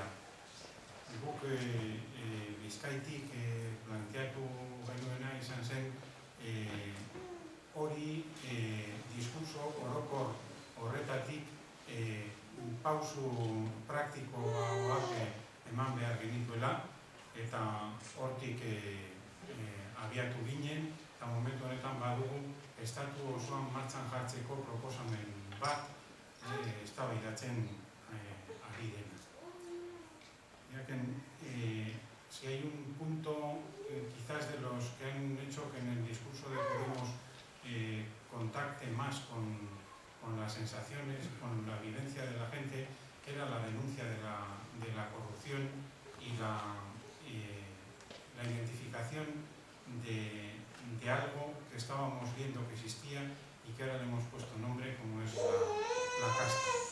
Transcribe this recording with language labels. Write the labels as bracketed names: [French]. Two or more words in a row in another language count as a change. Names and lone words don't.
[Basque] Guk Bizkaitik planteatu genuena izan zen hori diskurso orokor horretatik pausu praktikoak eman behar genituela eta hortik abiatu ginen eta momentu honetan badugu estatu osoan martxan jartzeko proposamen bat eztabaidatzen ari dena. [Spanish] Si hay un punto quizás de los que han hecho que en el discurso de Podemos contacte más con las sensaciones, con la vivencia de la gente, era la denuncia de la corrupción y la identificación de algo que estábamos viendo que existía y que ahora le hemos puesto nombre, como es la casta.